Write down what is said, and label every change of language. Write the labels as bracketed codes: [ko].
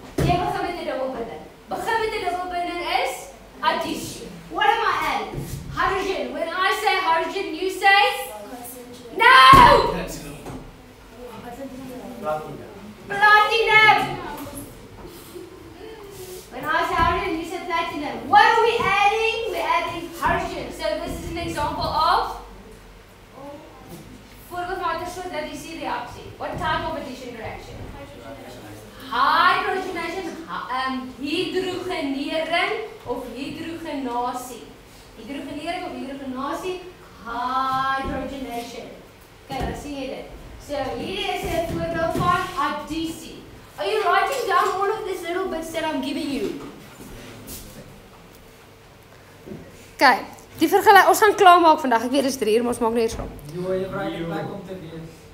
[af] Jy begin met 'n dubbelbinding. Begin met 'n dubbelbinding is addisie. [en] What am I adding? Hydrogen. When I say hydrogen, you say? No! Platinum. When I say hydrogen, you say platinum. What are we adding? We're adding hydrogen. So this is an example of [af] voorbeeld van 'n soort addisie reaksie. [en] What type of addition reaction? Hydrogenation, hydrogenering of hydrogenasie. [af] Hydrogenering of hydrogenasie, hydrogenation. Okay, dan sien jy dit. So hierdie is 'n voorbeeld van addisie. [en] Are you writing down all of these little bits that I'm giving you? [af] Okay, die vergelyk, ons gaan klaarmaak vandag. Ek weet dit is 3 uur, maar ons maak net so. Jo, jy vra jy plek om te wees.